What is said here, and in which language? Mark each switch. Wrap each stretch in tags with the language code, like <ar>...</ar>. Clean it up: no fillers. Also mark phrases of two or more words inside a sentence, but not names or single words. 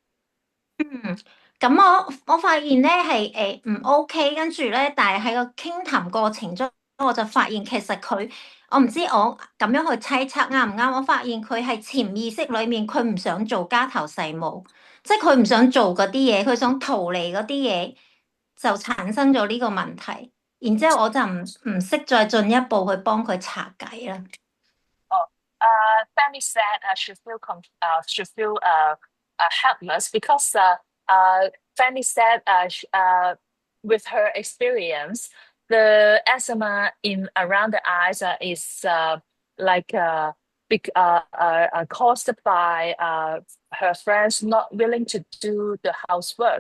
<yue>咁我發現咧係唔 OK，跟住咧，但係喺個傾談過程中，我就發現其實我唔知我咁樣去猜測啱唔啱。我發現佢係潛意識裡面佢唔想做家頭細務，即係佢唔想做嗰啲嘢，佢想逃離嗰啲嘢，就產生咗呢個問題。然之後我就唔識再進一步去幫佢查解啦。</yue> <en>Fanny said she feel helpless because Fanny said with her experience, the eczema in around the eyes is like caused by her friends not willing to do the housework.</en>